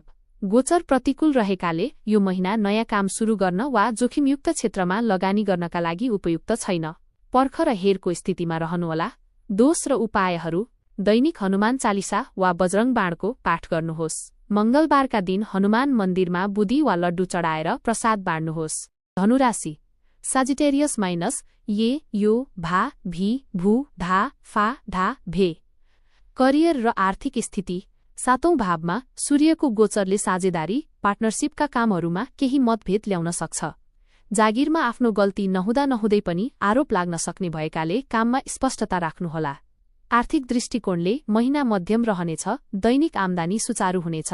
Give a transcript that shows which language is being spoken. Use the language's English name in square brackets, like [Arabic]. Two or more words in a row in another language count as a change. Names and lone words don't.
[Nepali] गोचर प्रतिकूल रहेकाले यो महिना नयाँ काम सुरु गर्न वा जोखिमयुक्त क्षेत्रमा लगानी गर्नका लागि उपयुक्त छैन। पर्ख र हेरको स्थितिमा रहनुहोला। दोष र उपायहरू। दैनिक हनुमान चालिसा वा बजरङ बाणको पाठ गर्नुहोस्। मंगलबारका दिन हनुमान मन्दिरमा बुदी वा लड्डु चढाएर प्रसाद बाँड्नुहोस्। धनुराशि। साजिटेरियस माइनस ये, यो, भा, भी, भू, धा, फा, धा, भे। करियर र आर्थिक स्थिति। 7औं भावमा सूर्यको गोचरले साझेदारी, पार्टनरशिपका कामहरूमा केही मतभेद ल्याउन सक्छ। जागिरमा आफ्नो गल्ती नहुँदै पनि आरोप लाग्न सक्ने भएकाले काममा स्पष्टता राख्नुहोला। आर्थिक दृष्टिकोणले महिना मध्यम रहनेछ। दैनिक आम्दानी सुचारू हुनेछ।